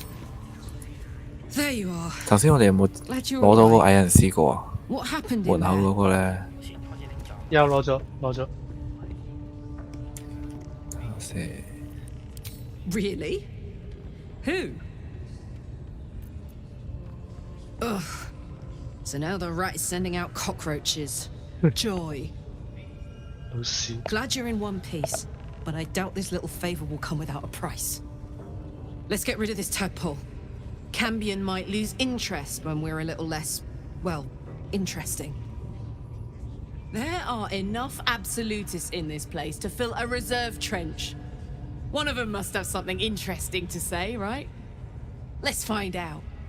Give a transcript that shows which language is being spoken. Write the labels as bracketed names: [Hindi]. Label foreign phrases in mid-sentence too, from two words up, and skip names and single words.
[Cantonese] 頭先我哋有冇攞到個矮人詩歌啊？門口嗰個咧？又攞咗。 [English] Really? Who? Ugh. So now the rat is sending out cockroaches. Joy. Glad you're in one piece, but I doubt this little favor will come without a price. Let's get rid of this tadpole. Cambion might lose interest when we're a little less, well, interesting. There are enough absolutists in this place to fill a reserve trench. One of them must have something interesting to say, right? Let's find out.